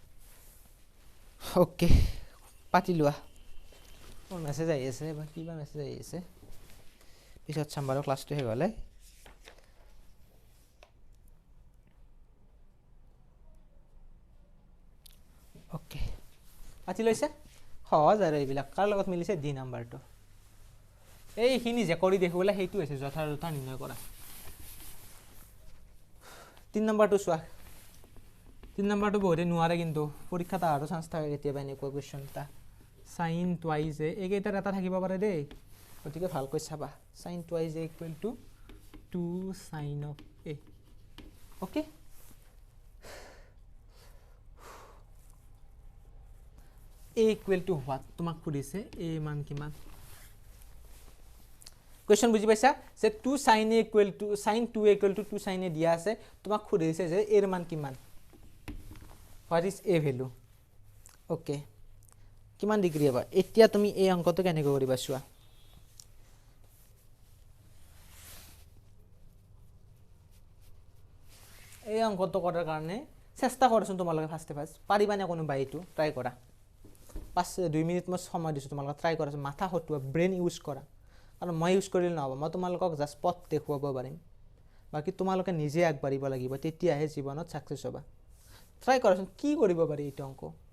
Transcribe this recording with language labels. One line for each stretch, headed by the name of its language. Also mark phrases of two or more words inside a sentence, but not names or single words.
Assamese: ওকে পাতি লোৱা কোন মেছেজ আহি আছে বা কিবা মেছেজ আহি আছে পিছত চাম্বাৰৰ ক্লাছটো হে গলে ওকে পাতি লৈছে সহজ আৰু এইবিলাক কাৰ লগত মিলিছে ডি নম্বৰটো এইখিনি যে কৰি দেখুৱালে সেইটো হৈছে যথাযথ নিৰ্ণয় কৰা 3 নম্বৰটো চোৱা 3 নম্বৰটো বহুতে নোৱাৰে কিন্তু পৰীক্ষাত আহাৰো চান্স থাকে কেতিয়াবা এনেকুৱা কোৱেশ্চন এটা
English: sin twice
Assamese: একেইটাৰ এটা থাকিব পাৰে দেই গতিকে ভালকৈ চাবা
English: sin twice = 2 sin of a okay a equal to what
Assamese: তোমাক খুদিছে a মান কিমান question বুজি পাইছা যে
English: 2 sin a equal to sin 2a equal to 2 sin a
Assamese: দিয়া আছে তোমাক খুদিছে যে a এর মান কিমান
English: what is a value okay
Assamese: কিমান ডিগ্ৰী হ'ব এতিয়া তুমি এই অংকটো কেনেকৈ কৰিবা চোৱা এই অংকটো কৰাৰ কাৰণে চেষ্টা কৰচোন তোমালোকে ফাৰ্ষ্ট পাৰিবানে কোনোবা এইটো ট্ৰাই কৰা 2 মিনিট মই সময় দিছো তোমালোকে ট্ৰাই কৰাচোন মাথা হটুৱা ব্ৰেইন ইউজ কৰা আৰু মই ইউজ কৰিলে নহব মই তোমালোকক জাস্ট পথ দেখুৱাব পাৰিম বাকি তোমালোকে নিজে আগবাঢ়িব লাগিব তেতিয়াহে জীৱনত সাকসেস হ'বা ট্ৰাই কৰাচোন কি কৰিব পাৰি এইটো অংক